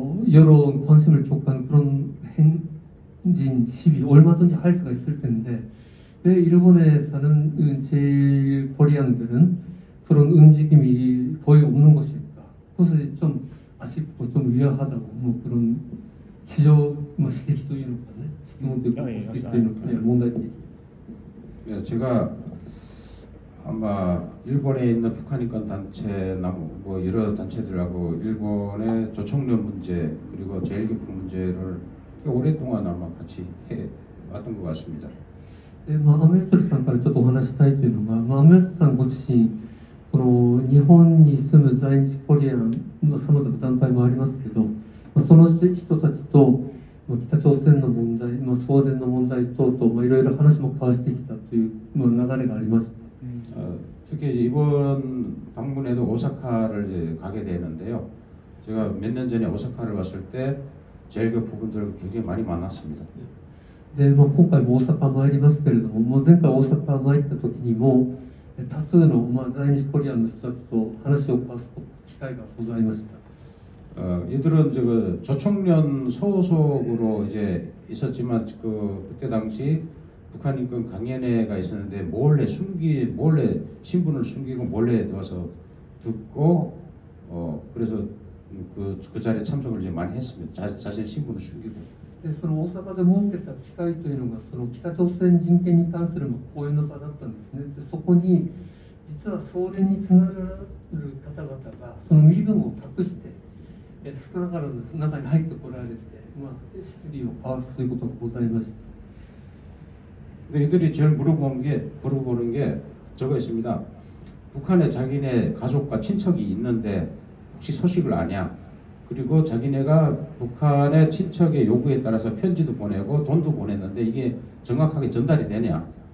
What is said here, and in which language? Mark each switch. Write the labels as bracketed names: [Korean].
[Korean] 여러 관심을 촉구한 그런 행진 시위 얼마든지 할 수가 있을 텐데 왜 일본에 사는 제일 코리안들은 그런 움직임이 거의 없는 것일까? 그것이 좀 아쉽고 좀 의아하다고 뭐 그런 지적 뭐 [Japanese] 指摘というのかね質問というか指摘というのかね問題提起 [Korean] 네, 제가 아마 일본에 있는 북한 인권 단체나 뭐 여러 단체들하고 일본의 조총련 문제 그리고 제일교포 문제를 꽤 오랫동안 아마 같이 해 왔던 것 같습니다. [Japanese] でアメツルさんからちょっとお話したいというのが、アメツルさんご自身この日本に住む在日コリアンのさまざまな団体もありますけど、その人たちと北朝鮮の問題、送電の問題等々いろいろ話も交わしてきたという流れがありました。 [Korean] 특히 이번 방문에도 오사카를 이제 가게 되는데요. 제가 몇 년 전에 오사카를 왔을 때 제일교포 분들 굉장히 많이 만났습니다. [Japanese] で今回も大阪参りますけれども、前回大阪参った時にも多数の在日コリアンの人たちと話を交わす機会がございました。 [Korean] 이들은 그 조총련 소속으로 이제 있었지만 그때 당시 북한 인권 강연회가 있었는데 몰래 신분을 숨기고 몰래 들어와서 듣고 그래서 그 자리에 참석을 이제 많이 했습니다. 자신의 신분을 숨기고. [Japanese] でその大阪で設けた機会というのがその北朝鮮人権に関する講演の場だったんですね。でそこに実は総連につながる方々がその身分を隠して少なからず中に入ってこられて、質疑を交わすということがございました。 [Korean] 근데 이들이 제일 물어보는 게 저거 있습니다. 북한에 자기네 가족과 친척이 있는데 혹시 소식을 아냐? 그리고 자기네가 북한의 친척의 요구에 따라서 편지도 보내고 돈도 보냈는데 이게 정확하게 전달이 되냐?